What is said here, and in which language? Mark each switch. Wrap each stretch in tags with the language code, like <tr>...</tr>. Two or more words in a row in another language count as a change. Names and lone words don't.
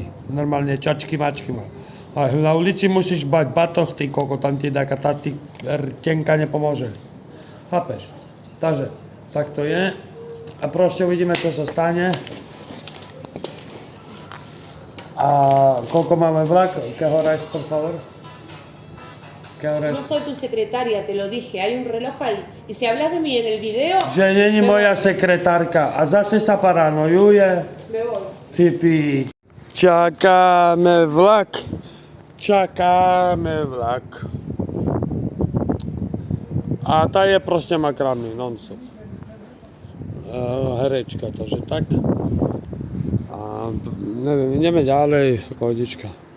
<sk>Normálne čačky, mačky má. A na ulici musíš mať batoh, ty kokot, tam ti taká tá tenka nepomôže. Chápeš? Takže, tak to je. A proste uvidíme, čo sa stane. A koľko máme vlak?</sk> <es>¿Qué hora es, por favor? ¿Qué hora No es? soy tu secretaria, te lo dije, hay un reloj ahí. Y si hablas de mí en el video,</es> <sk>Že není moja sekretárka. A zase sa paranojuje.</sk> <es>me voy.</es> <sk>Ty pič. Čakáme vlak. Čakáme vlak. A tá je proste makrami, non-stop. Herečka, takže tak. A neviem, ideme ďalej, pohodička.</sk>